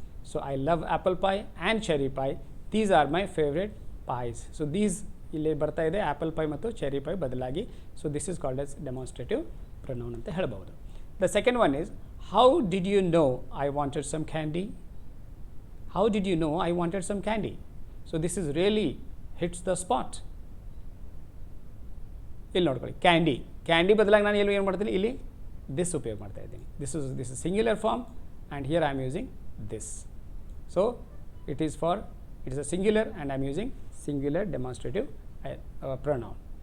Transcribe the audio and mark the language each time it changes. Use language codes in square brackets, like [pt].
[en] So I love apple pie and cherry pie, these are my favourite pies. [kn] So these ಇಲ್ಲಿ ಬರ್ತಾ ಇದೆ apple pi ಮತ್ತು cherry pi ಬದಲಾಗಿ. [en] so this is called as demonstrative pronoun [kn] ಅಂತ ಹೇಳ್ಬೋದು. [en] The second one is, how did you know I wanted some candy? How did you know I wanted some candy? So this is really hits the spot. [kn] ಇಲ್ಲಿ ನೋಡ್ಕೊಳ್ಳಿ, candy, candy ಬದಲಾಗಿ ನಾನು ಏನು ಮಾಡ್ತೀನಿ, ಇಲ್ಲಿ this ಉಪಯೋಗ ಮಾಡ್ತಾ ಇದ್ದೀನಿ. [en] This is singular form and here I am using this. So it is a singular and I am using singular demonstrative pronoun.